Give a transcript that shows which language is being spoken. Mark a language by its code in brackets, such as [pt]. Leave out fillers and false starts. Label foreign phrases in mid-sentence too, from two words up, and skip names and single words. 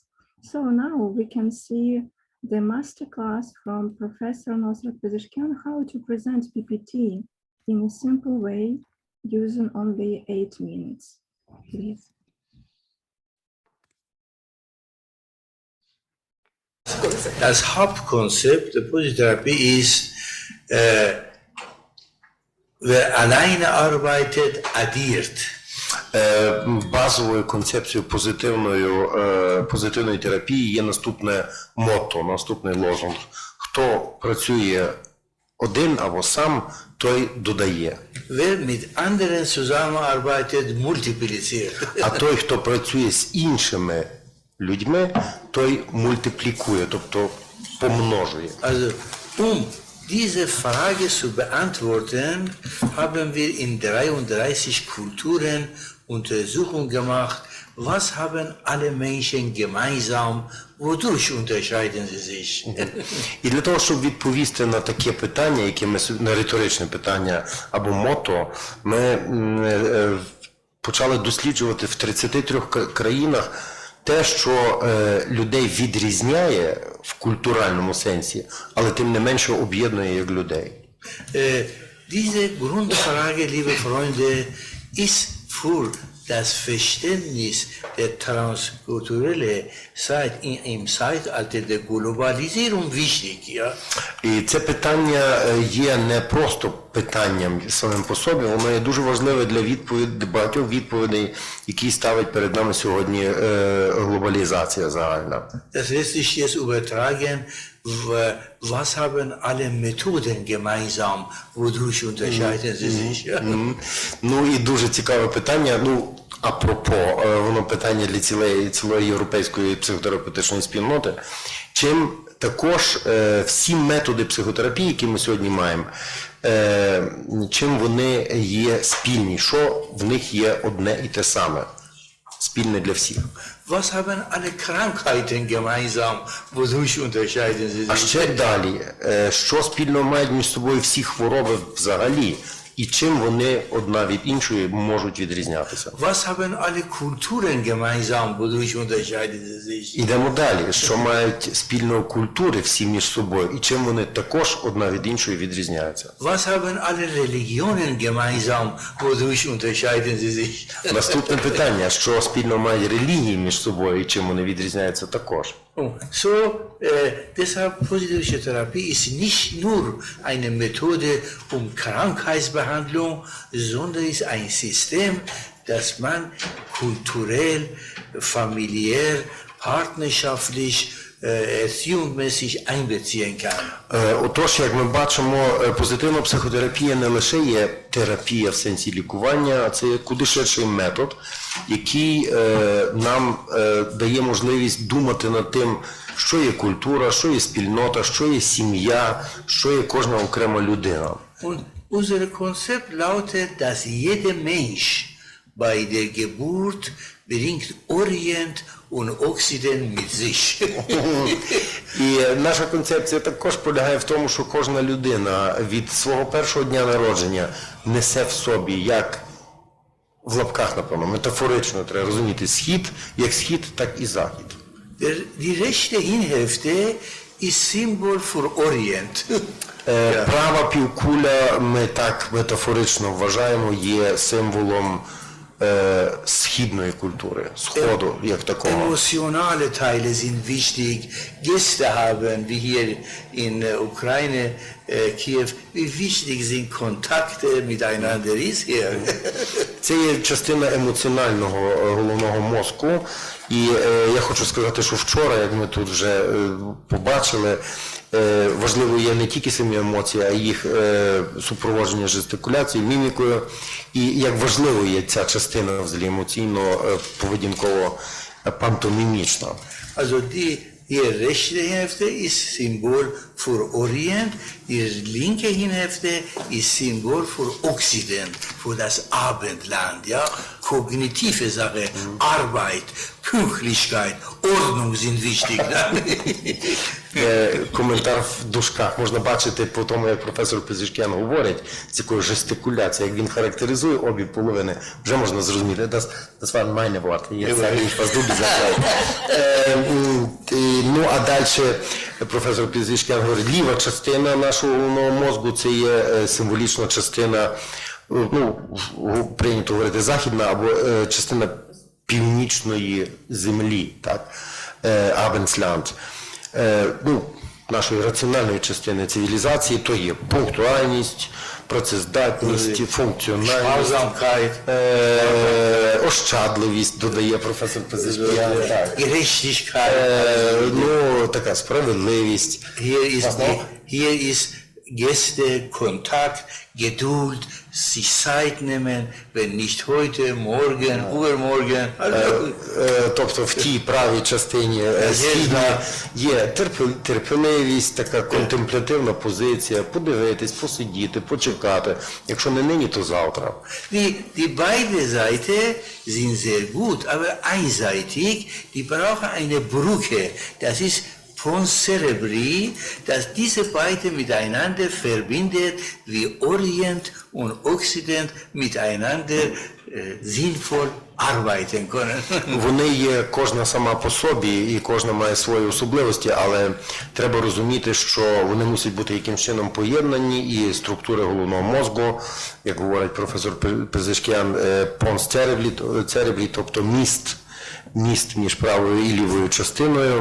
[en] So now we can see the masterclass from Professor Nossrat Peseschkian how to present PPT in a simple way using only 8 minutes. Please. As Hauptkonzept, the positive therapy is [de] wer alleine arbeitet, addiert. [uk] Базовою концепцією позитивної терапії є наступне мото, наступний лозунг. Хто працює один або сам, той додає. [de] Wer mit anderen zusammenarbeitet, multipliziert. [uk] А той, хто працює з іншими людьми, той мультиплікує, тобто помножує. [de] Also, Diese Frage zu beantworten, haben wir in 33 Kulturen Untersuchungen gemacht. Was haben alle Menschen gemeinsam? Wodurch unterscheiden sie sich? [uk] І для того, щоб відповісти на таке питання, яке ми на риторичне питання або мото, ми почали досліджувати в 33 країнах те, що людей відрізняє в культуральному сенсі, але тим не менше об'єднує як людей. [de] Diese Grundfrage, liebe Freunde, ist für das Verständnis der transkulturellen Zeit im Zeitalter der Globalisierung wichtig. Ja? [uk] І це питання є не просто питанням самим по собі, воно є дуже важливе для багатьох відповідей, які ставить перед нами сьогодні глобалізація загальна. [de] Das lässt sich jetzt übertragen, was haben alle Methoden gemeinsam, wodurch unterscheiden sie sich? Ja? [uk] Ну і дуже цікаве питання, апропо, воно питання для цілої європейської психотерапевтичної спільноти. Чим також всі методи психотерапії, які ми сьогодні маємо, чим вони є спільні, що в них є одне і те саме, спільне для всіх. [de] Was haben alle Krankheiten gemeinsam, wodurch unterscheiden sie sich? [uk] А ще далі, що спільно мають між собою всі хвороби взагалі? І чим вони одна від іншої можуть відрізнятися? [de] Was haben alle Kulturen gemeinsam, wodurch unterscheiden sie sich? [uk] Ідемо далі. Що мають спільної культури всі між собою, і чим вони також одна від іншої відрізняються? [de] Was haben alle Religionen gemeinsam, wodurch unterscheiden sie sich? [uk] Наступне питання, що спільно мають релігії між собою, і чим вони відрізняються також? [de] So, deshalb positivische Therapie ist nicht nur eine Methode Krankheitsbehandlung, sondern ist ein System, das man kulturell, familiär, partnerschaftlich, erziehungsmäßig einbeziehen kann. [uk] Отож, як ми бачимо, позитивна психотерапія не лише є терапія в сенсі лікування, а це є куди ширший метод, який нам дає можливість думати над тим, що є культура, що є спільнота, що є сім'я, що є кожна окрема людина. [de] Und unser Konzept lautet, dass jeder Mensch bei der Geburt bringt Orient und Occident mit sich. [uk] І наша концепція також полягає в тому, що кожна людина від свого першого дня народження несе в собі, як в лапках, напевно, метафорично треба розуміти, схід, так і захід. [de] Die rechte Hirnhälfte ist Symbol für Orient. [uk] Права півкуля, ми так метафорично вважаємо, є символом східної культури, сходу, як такого. [de] Emotionale Teile sind wichtig. Gäste haben, wie hier in Ukraine, Kiew, wie wichtig sind Kontakte miteinander ist hier. [uk] Це є частина емоціонального головного мозку. І я хочу сказати, що вчора, як ми тут вже побачили, важливо є не тільки самі емоції, а їх супроводження жестикуляцією, мімікою. І як важливо є ця частина взагалі емоційно-поведінково-пантомімічна. [de] Also die rechte Hälfte ist Symbol für Orient, die linke Hirnhälfte ist Symbol für Occident, für das Abendland, ja? Kognitive Sache, Arbeit, Pünktlichkeit, Ordnung sind wichtig. [uk] Коментар в дужках. Можна бачити по тому, як професор Песешкіан говорить, з якою жестикуляцією, як він характеризує обі половини, вже можна зрозуміти. [de] Das waren meine Worte. Jetzt sage ich, was du gesagt hast. [uk] Ну, а далі професор Песешкіан говорить, ліва частина нашого головного мозку, це є символічна частина, прийнято говорити, західна, або частина північної землі, так, Abendland. Нашої раціональної частини цивілізації, то є пунктуальність, працездатність, функціональність, ощадливість, додає професор Песешкіан, [de] Gerechtigkeit. [uk] Така справедливість. [de] Hier ist Gäste, Kontakt, Geduld, sich Zeit nehmen, wenn nicht heute, morgen, übermorgen. [uk] Тобто в тій правій частині східна є терпеливість, така контемплятивна позиція, подивитись, посидіти, почекати. Якщо не нині, то завтра. [de] Die beide Seiten sind sehr gut, aber einseitig, die brauchen eine Brücke. Das ist [la] Pons cerebri, [de] dass diese beiden miteinander verbindet, wie Orient und Occident miteinander sinnvoll arbeiten können. [uk] Вони є кожна сама по собі, і кожна має свої особливості, але треба розуміти, що вони мусять бути якимось чином поєднані, і структури головного мозку, як говорить професор Пезешкіан, [la] Pons cerebri, [uk] тобто міст між правою і лівою частиною.